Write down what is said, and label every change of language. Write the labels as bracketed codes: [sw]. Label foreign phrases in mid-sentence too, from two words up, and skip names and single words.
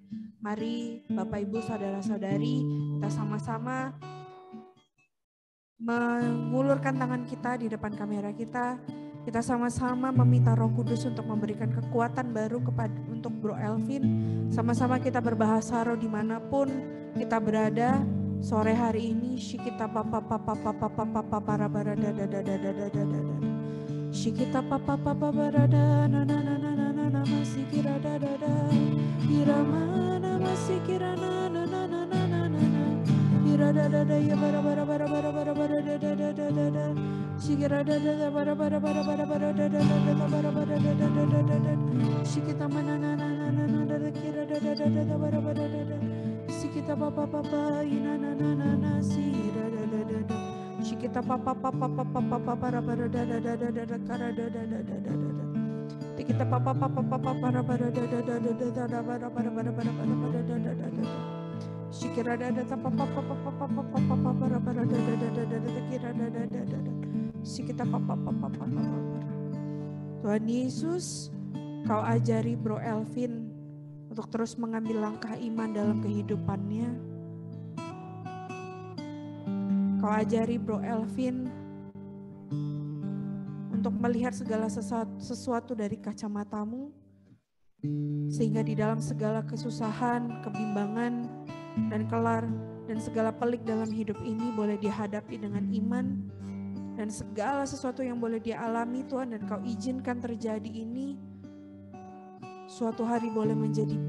[id] Mari Bapak Ibu Saudara-saudari, kita sama-sama mengulurkan tangan kita di depan kamera kita. Kita sama-sama meminta Roh Kudus untuk memberikan kekuatan baru untuk Bro Elvin. Sama-sama kita berbahasa roh dimanapun kita berada. Sore hari ini shikita papa papa papa papa para barada dada dada dada dada. Shikita papa papa barada na na na na na na na masikira dada dada. Irama na masikira na na na na na na na. Irada dada ya bara bara bara bara bara bara dada dada dada. Shikira dada bara bara bara bara bara dada dada bara bara dada dada dada. Shikita mana na na na na na dada kira dada dada bara bara dada. Shikita papa papa ina na na na na si dada dada dada. Shikita papa papa papa papa bara bara dada dada dada kara dada dada dada. Tikita papa papa papa bara bara dada dada dada bara bara bara bara bara dada dada. Shikira dada papa papa papa papa bara bara dada dada dada kira dada dada. Shikita papa papa papa. Tuhan Yesus, Kau ajari Bro Elvin untuk terus mengambil langkah iman dalam kehidupannya. Kau ajari Bro Elvin untuk melihat segala sesuatu dari kacamata-Mu, sehingga di dalam segala kesusahan, kebimbangan, dan segala pelik dalam hidup ini boleh dihadapi dengan iman, dan segala sesuatu yang boleh dia alami Tuhan dan Kau izinkan terjadi ini suatu hari boleh menjadi